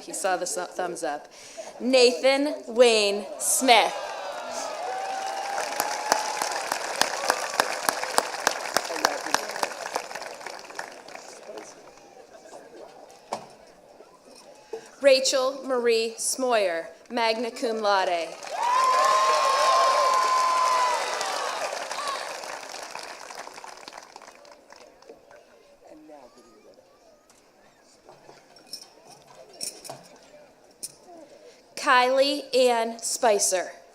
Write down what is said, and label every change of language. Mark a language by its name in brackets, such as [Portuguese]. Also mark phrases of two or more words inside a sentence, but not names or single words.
[English] He saw the thumbs up. Nathan Wayne Smith. Rachel Marie Smoyer, [Latin] magna cum laude. [English] Kylie Ann Spicer.